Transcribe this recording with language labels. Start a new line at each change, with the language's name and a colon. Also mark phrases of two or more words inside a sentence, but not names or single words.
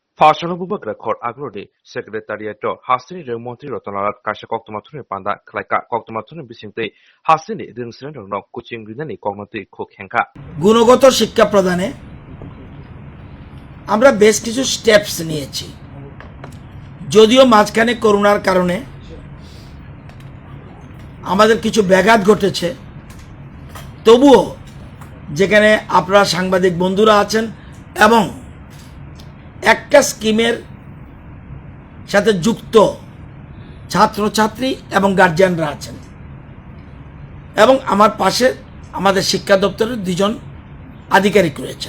Kok Borok: Farshanabubakra khor agrode secretariat Hasteni Rwng Montri Kaisa koktomathune panda khlaika koktomathune bisingte Hasteni Swrwngnairokno coaching rwnani kognati khuk Khengkha
Bangla: গুণগত শিক্ষা প্রদানে আমরা বেশ কিছু স্টেপস নিয়েছি। যদিও মাঝখানে করোনার কারণে আমাদের কিছু ব্যাঘাত ঘটেছে, তবুও যেখানে আপনারা সাংবাদিক বন্ধুরা আছেন এবং একটা স্কিমের সাথে যুক্ত ছাত্রছাত্রী এবং গার্জিয়ানরা আছেন এবং আমার পাশে আমাদের শিক্ষা দপ্তরের দুজন আধিকারিক রয়েছেন।